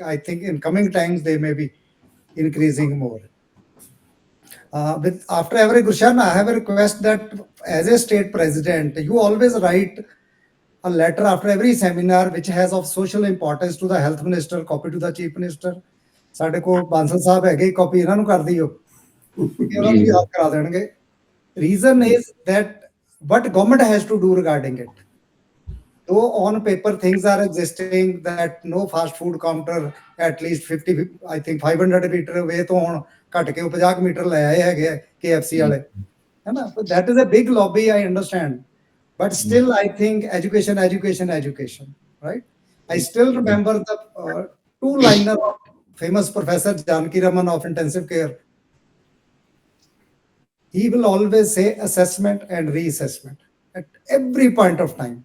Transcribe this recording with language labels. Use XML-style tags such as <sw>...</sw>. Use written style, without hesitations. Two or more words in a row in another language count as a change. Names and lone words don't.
<en>I think in coming times they may be increasing more. With after every Gushan, I have a request that as a state president, you always write a letter after every seminar which has of social importance to the health minister, copy to the chief minister.</en> <pa>ਸਾਡੇ ਕੋਲ ਬਾਂਸਲ ਸਾਹਿਬ ਹੈਗੇ ਕਾਪੀ ਇਹਨਾਂ ਨੂੰ ਕਰ ਦਿਓ ਕਿਉਂਕਿ ਉਹਨਾਂ ਨੂੰ ਵੀ ਹੱਥ ਕਰਾ ਦੇਣਗੇ</pa> <en>reason is that what government has to do regarding it. Though on paper things are existing that no fast food counter at least 50, I think 500 meter away</en> <pa>ਤੋਂ ਹੁਣ ਘਟ ਕੇ 50 ਮੀਟਰ ਲੈ ਆਏ ਹੈਗੇ KFC ਵਾਲੇ ਹੈ ਨਾ</pa> <en>that is a big lobby, I understand, but still I think education, right? I still remember the two-liner of famous Professor Janaki Raman of intensive care. He will always say assessment and reassessment at every point of time.</en>